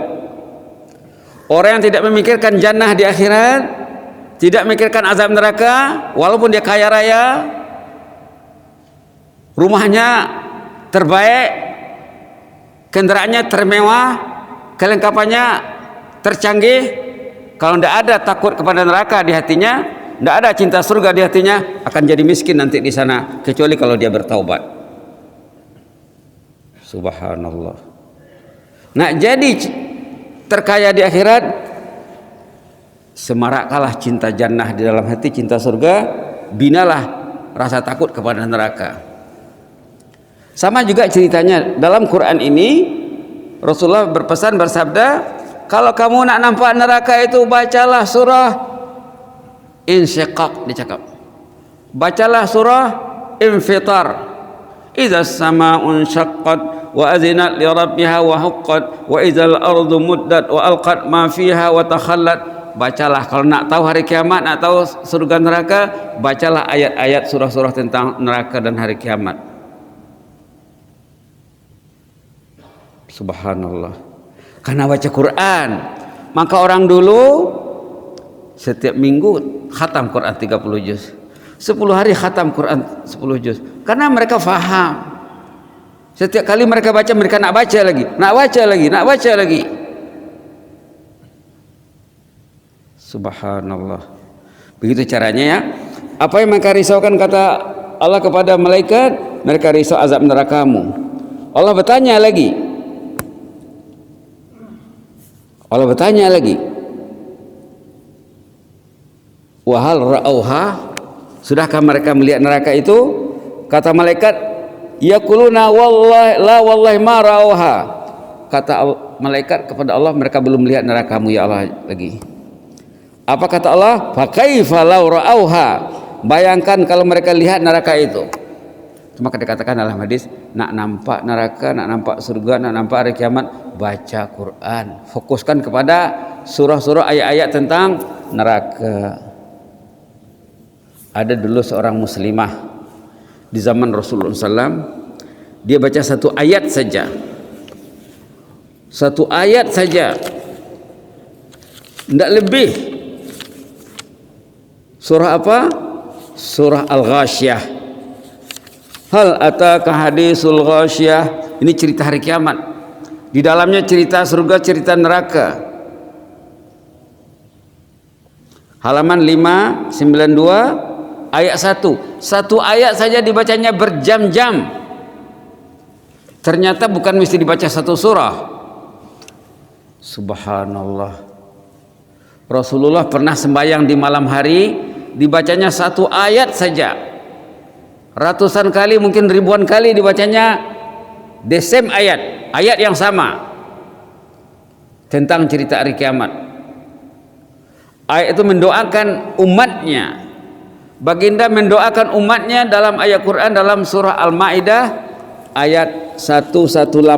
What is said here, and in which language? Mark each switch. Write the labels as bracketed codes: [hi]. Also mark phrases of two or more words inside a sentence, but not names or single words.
[ms] Orang yang tidak memikirkan jannah di akhirat, tidak memikirkan azab neraka, walaupun dia kaya raya, rumahnya terbaik, kendaraannya termewah, kelengkapannya tercanggih, kalau tidak ada takut kepada neraka di hatinya, tidak ada cinta surga di hatinya, akan jadi miskin nanti di sana, kecuali kalau dia bertaubat. Subhanallah. Nah, jadi terkaya di akhirat, semaraklah cinta jannah di dalam hati, cinta surga, binalah rasa takut kepada neraka. Sama juga ceritanya dalam Quran ini, Rasulullah berpesan, bersabda, kalau kamu nak nampak neraka itu, bacalah surah Insyiqaq, dicakap. Bacalah surah Infitar. [ar] إذا السماء انشقت وأذنت لربها وحقت وإذا الأرض مدت وألقت ما فيها وتخلت. [ms] Bacalah kalau nak tahu hari kiamat, nak tahu surga neraka, bacalah ayat-ayat surah-surah tentang neraka dan hari kiamat. Subhanallah. Karena baca Quran, maka orang dulu setiap minggu khatam Quran 30 juz, 10 hari khatam Quran 10 juz, karena mereka faham. Setiap kali mereka baca, mereka nak baca lagi, nak baca lagi, nak baca lagi. Subhanallah. Begitu caranya, ya. Apa yang mereka risaukan, kata Allah kepada malaikat, mereka risau azab nerakamu. Allah bertanya lagi, [ar] وهل رأوها, [ms] sudahkah mereka melihat neraka itu? Kata malaikat, [ar] يقولون والله لا والله ما رأوها. [ms] Kata malaikat kepada Allah, mereka belum melihat nerakamu [ar] يا الله [ms] lagi. Apa kata Allah? [ar] فكيف لو رأوها, [ms] bayangkan kalau mereka lihat neraka itu. Maka dikatakan dalam hadis, nak nampak neraka, nak nampak surga, nak nampak hari kiamat, baca Quran, fokuskan kepada surah-surah ayat-ayat tentang neraka. Ada dulu seorang muslimah di zaman Rasulullah SAW, dia baca satu ayat saja, tidak lebih. Surah apa? Surah Al-Ghasyiyah. [ar] هل أتاك حديث الغاشية. [ms] Ini cerita hari kiamat, di dalamnya cerita surga, cerita neraka. halaman 592 ayat 1. Satu ayat saja dibacanya berjam-jam. Ternyata bukan mesti dibaca satu surah. Subhanallah. Rasulullah pernah sembahyang di malam hari, dibacanya satu ayat saja. Ratusan kali, mungkin ribuan kali dibacanya [en] the same [ms] ayat, ayat yang sama tentang cerita hari kiamat. Ayat itu mendoakan umatnya. Baginda mendoakan umatnya dalam ayat Quran dalam surah Al-Maidah ayat 118.